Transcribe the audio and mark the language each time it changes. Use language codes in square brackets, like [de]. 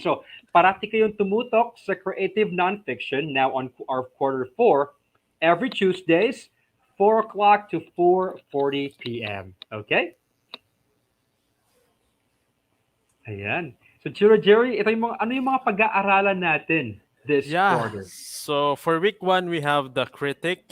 [en] So, [tl] parati kayong tumutok sa [en] creative nonfiction now on our quarter four every Tuesdays, 4 o'clock to 4:40 p.m. Okay? [tl] Ayan. So, Chiro Jerry, ito yung mga, ano yung mga pag-aaralan natin this [en] Yeah. quarter? So for week 1, we have the critic.